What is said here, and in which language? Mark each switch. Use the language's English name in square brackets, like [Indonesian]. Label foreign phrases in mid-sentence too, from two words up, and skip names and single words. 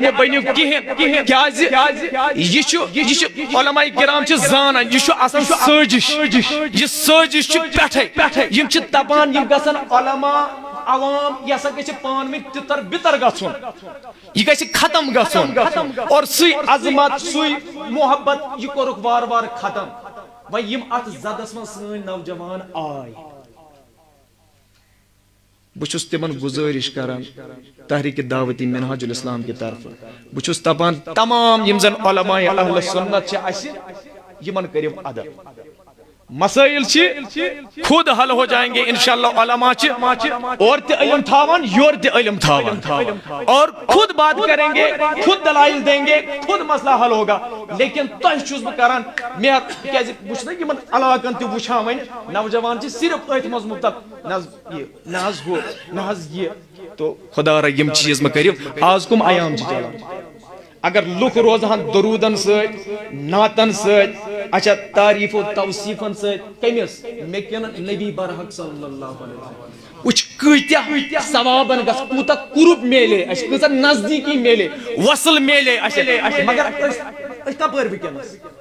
[Kashmiri] مہ بٔنِو کِہیٖنۍ کیازِ یہِ چھُ علماء کرام چھِ زانان یہِ چھُ آسان سٲزِش یہِ سٲزِش چھِ پٮ۪ٹھے یِم چھِ دپان یِم گژھن علماء عوام یہ ہسا گژھِ پانہٕ ؤنۍ تِتر بِتر گژھُن یہ گژھِ ختم گژھُن اور سُے عظمت سُے محبت یہ کوٚرُکھ وارٕ وارٕ ختم وۄنۍ یِم اتھ زدس منٛز سٲنۍ نوجوان آے بہٕ چھُس تِمن گُزٲرِش کران تحریٖک دعوت منہاج الاسلام کی طرفہٕ بہٕ چھُس دپان تمام یِم زن علماء اہل سنت چھِ اسہِ یِمن کٔرِو ادب [Urdu] مسائل خود حل ہو جائیں گے انشاءاللہ [Kashmiri] علماء اور تے علم تھاون یور تے علم تھاون [Urdu] اور خود بات کریں گے خود دلائل دیں گے خود مسئلہ حل ہوگا لیکن [Kashmiri] تۄہہِ چھُس بہٕ کران مہر کیازِ بہٕ چھُس نا یِمن علاقن تہِ وٕچھان وۄنۍ نوجوان چھِ صرف أتھۍ منٛز مُبتلا نہ حظ ہُہ نہ حظ یہِ تو خدا را یِم چیٖز مہ کٔرِو آز کُم ایام چھِ چلان اگر لُکھ روزہن درودن سۭتۍ نعتن سۭتۍ اچھا تعریف و توصیفن سۭتۍ کٔمِس مےٚ کِنہٕ نبی برحق [Arabic] صلی اللہ علیہ وسلم [Kashmiri] وٕچھ کۭتیاہ ثوابن گژھ کوٗتاہ قُرب میلے اَسہِ کۭژاہ نزدیٖکی میلے وصل میلے اَسہِ مگر أسۍ کپٲرۍ وٕنکیٚنس